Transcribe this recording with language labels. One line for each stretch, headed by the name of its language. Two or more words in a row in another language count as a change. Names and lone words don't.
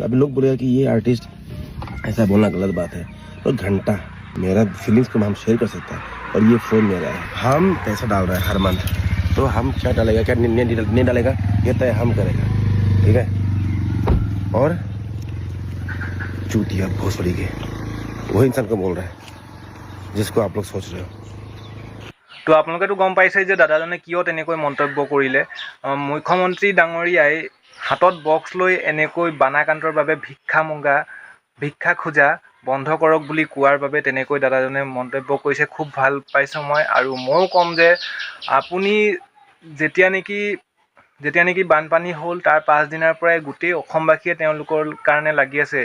Hindi: अभी लोग बोलेगा कि ये आर्टिस्ट, ऐसा बोलना गलत बात है, तो घंटा मेरा फीलिंग्स को हम शेयर कर सकते हैं, और ये फोन मेरा है, हम पैसा डाल रहे हैं हर मंथ, तो हम क्या डालेगा क्या नहीं डालेगा ये तय हम करेगा, ठीक है? और चूतिया भोसड़ी के वही इंसान को बोल रहा है जिसको आप लोग सोच रहे हो।
Assamese: তো আপোনালোকেতো গম পাইছে যে দাদাজনে কিয় তেনেকৈ মন্তব্য কৰিলে। মুখ্যমন্ত্ৰী ডাঙৰীয়াই হাতত বক্স লৈ এনেকৈ বানাকান্তৰ বাবে ভিক্ষা খোজা বন্ধ কৰক বুলি কোৱাৰ বাবে তেনেকৈ দাদাজনে মন্তব্য কৰিছে। খুব ভাল পাইছোঁ মই, আৰু ময়ো ক'ম যে আপুনি যেতিয়া নেকি বানপানী হ'ল তাৰ 5 দিনৰ পৰাই গোটেই অসমবাসীয়ে তেওঁলোকৰ কাৰণে লাগি আছে।